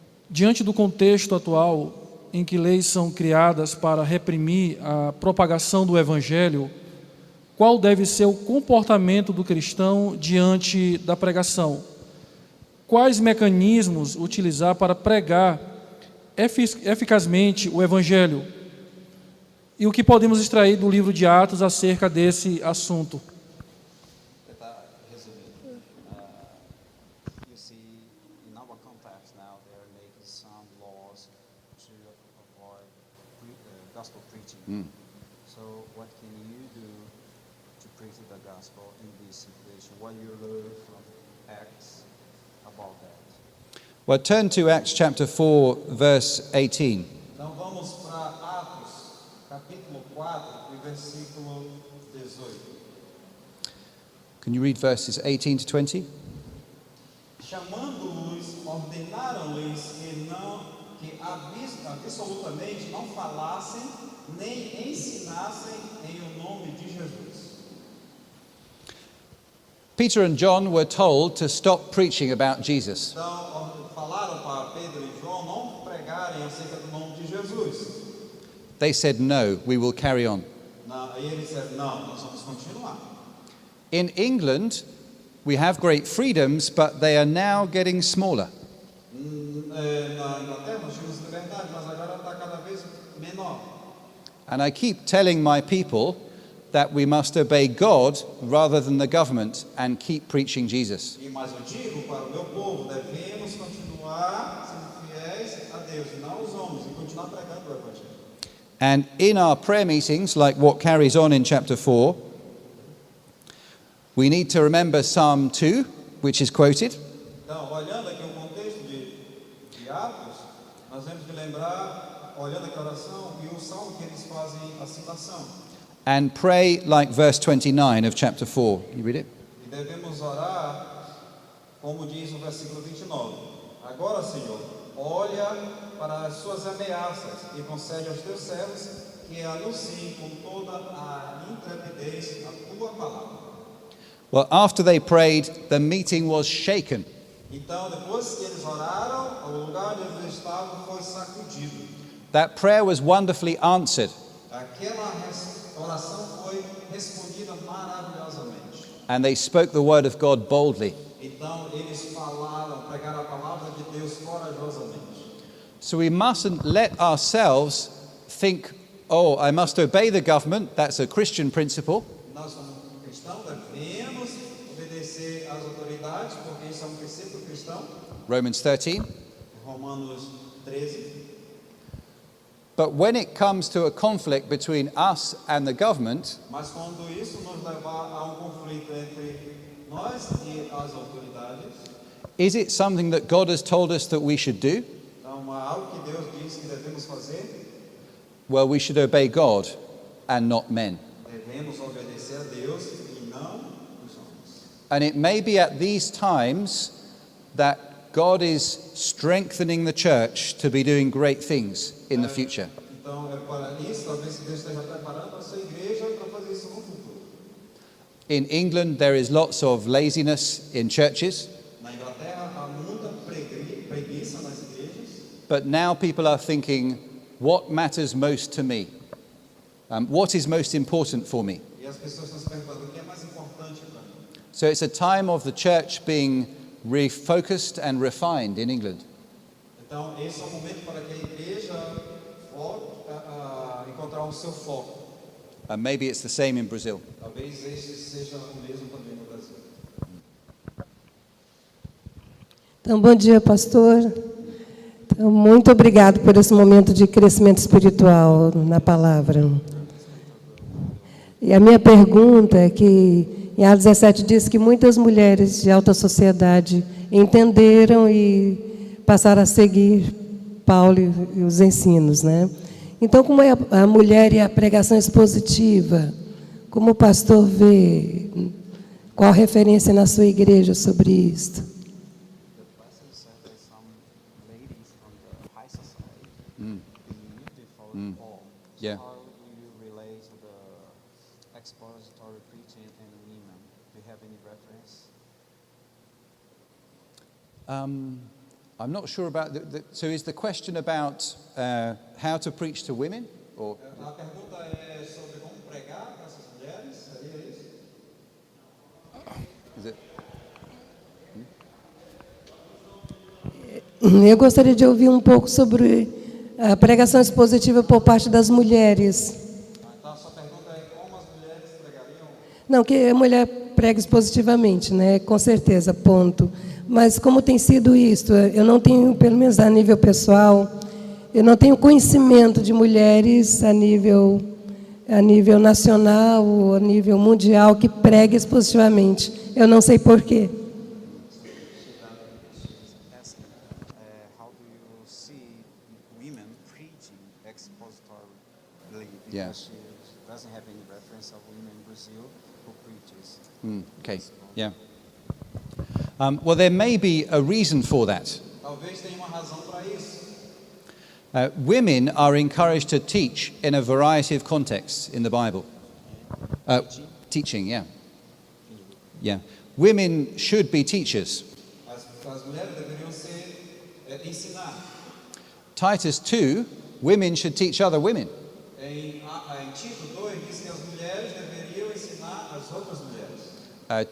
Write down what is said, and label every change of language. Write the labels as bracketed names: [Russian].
[Portuguese] Diante do contexto atual em que leis são criadas para reprimir a propagação do Evangelho, qual deve ser o comportamento do cristão diante da pregação? Quais mecanismos utilizar para pregar eficazmente o Evangelho? E o que podemos extrair do livro de Atos acerca desse assunto? [English] You see, in our context now, they are making some laws to avoid gospel preaching. So, what can you do to preach the gospel in this situation? What you learn from Acts about that? Well, turn to Acts chapter 4, verse 18. [Portuguese] Então, vamos para Atos, capítulo 4, e versículo 18. [English] Can you read verses 18 to 20? [Portuguese] Chamando-os, ordenaram-lhes que absolutamente não falassem nem ensinassem em o nome de Jesus. [English] Peter and John were told to stop preaching about Jesus. [Portuguese] Então, falaram para Pedro e João não pregarem acerca do nome de Jesus. [English] They said, no, we will carry on. [Portuguese] E eles disseram, não, nós vamos continuar. [English] In England, we have great freedoms, but they are now getting smaller. [Portuguese] Na Inglaterra nós tínhamos liberdade, mas agora está cada vez menor. [English] And I keep telling my people that we must obey God rather than the government and keep preaching Jesus. [Portuguese] Mas eu digo para o meu povo, devemos continuar sendo fiéis a Deus e não aos homens e continuar pregando o Evangelho. [English] And in our prayer meetings, like what carries on in chapter 4, we need to remember Psalm 2, which is quoted. [Portuguese] Então, olhando aqui o contexto de Atos, nós temos que lembrar, olhando aqui a oração e o salmo que eles fazem a citação. [English] And pray like verse 29 of chapter 4. You read it? [Portuguese] E devemos orar como diz o versículo 29. Agora, Senhor, olha para as suas ameaças e concede aos teus servos que anunciem com toda a intrepidez a tua palavra. [English] Well, after they prayed, the meeting was shaken. [Portuguese] Então, depois que eles oraram, o lugar onde eles estavam foi sacudido. [English] That prayer was wonderfully answered. [Portuguese] Aquela oração foi respondida maravilhosamente. [English] And they spoke the word of God boldly. [Portuguese] Então, eles falaram, pregaram a palavra de Deus corajosamente. [English] So we mustn't let ourselves think, oh, I must obey the government, that's a Christian principle. [Portuguese] Nós, como cristãos, devemos obedecer às autoridades, porque isso é um princípio cristão. [English] Romans 13. [Portuguese] Romanos 13. [English] But when it comes to a conflict between us and the government, [Portuguese] Mas quando isso nos levar a conflito entre nós e as autoridades, [English] is it something that God has told us that we should do? [Portuguese] então é algo que Deus diz que devemos fazer. [English] Well, we should obey God and not men. [Portuguese] Devemos obedecer a Deus e não os homens. [English] And it may be at these times that God is strengthening the church to be doing great things in the future. [Portuguese] Então é para isso, talvez Deus esteja preparando a sua igreja para fazer isso no futuro. [English] In England, there is lots of laziness in churches, [Portuguese] Na Inglaterra há muita preguiça nas igrejas, [English] but now people are thinking, what matters most to me? What is most important for me? [Portuguese] e as pessoas estão se perguntando o que é mais importante para mim. [English] So it's a time of the church being refocused and refined in England. [Portuguese] Então esse é o momento para que a igreja volte a encontrar o seu foco. [English] And maybe it's the same in Brazil. [Portuguese] Talvez este seja o mesmo também no Brasil. Então, bom dia, pastor. Então, muito obrigado por esse momento de crescimento espiritual na palavra. E a minha pergunta é que, em Atos 17, diz que muitas mulheres de alta sociedade entenderam e passaram a seguir Paulo e os ensinos, né? Então, como é a mulher e a pregação expositiva? Como o pastor vê? Qual a referência na sua igreja sobre isto? [English] The pastor said that some ladies from the high society believe they follow Paul. So Yeah. how do you relate to the expository preaching and women? Do you have any reference? I'm not sure about so is the question about how to preach to women? Or [Portuguese] A pergunta é sobre como pregar para essas mulheres, seria isso? [English] is it? [Portuguese] Eu gostaria de ouvir um pouco sobre a pregação expositiva por parte das mulheres. Então a sua pergunta é como as mulheres pregariam? Não, que a mulher prega expositivamente, né? Com certeza, ponto. Mas como tem sido isso? Eu não tenho, pelo menos a nível pessoal, eu não tenho conhecimento de mulheres a nível nacional ou a nível mundial que pregue expositivamente. Eu não sei porquê. [English] How do you see women preaching expositorily? Because Yeah. she doesn't have any reference of women in Brazil who preaches. Okay. Yeah. Well, there may be a reason for that. [Portuguese] Talvez tenha uma razão para isso. [English] Women are encouraged to teach in a variety of contexts in the Bible. Teaching, yeah. Yeah. Women should be teachers. [Portuguese] As mulheres deveriam ensinar. [English] Titus 2, women should teach other women. [Portuguese] Em Tito 2 diz que as mulheres deveriam ensinar as outras mulheres.